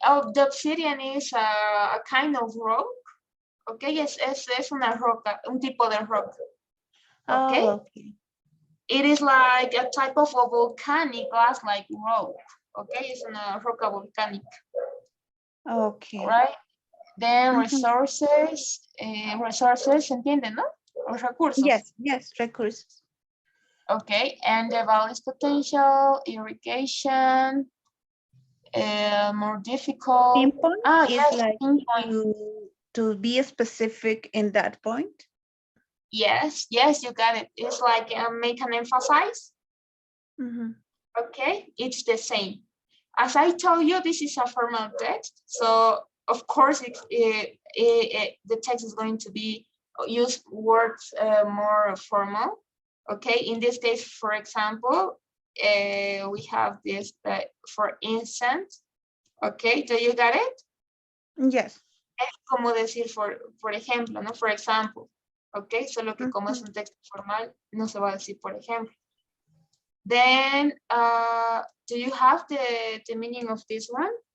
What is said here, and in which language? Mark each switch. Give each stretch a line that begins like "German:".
English: Oh, the obsidian is a kind of rock.
Spanish: Okay, es una roca, un tipo de roca. Okay.
English: Oh, okay. It is like a type of a volcanic glass-like rock.
Spanish: Okay, es una roca volcánica.
English: Okay. Right. Then Mhm.
Spanish: resources, ¿se entiende, no? Los recursos. Yes, recursos.
English: Okay, and the valley's potential, irrigation, more difficult. Pinpoint is Yes, like pinpoint. to be specific in that point. Yes, you got it. It's like make an emphasize. Mm-hmm. Okay, it's the same. As I told you, this is a formal text. So of course, the text is going to be use words more formal. Okay, in this case, for example, we have this for instance. Okay, do you got it? Yes.
Spanish: Es como decir, por ejemplo, ¿no? For example. Ok, solo que como es un texto formal, no se va a decir por ejemplo.
English: Then, do you have the meaning of this one?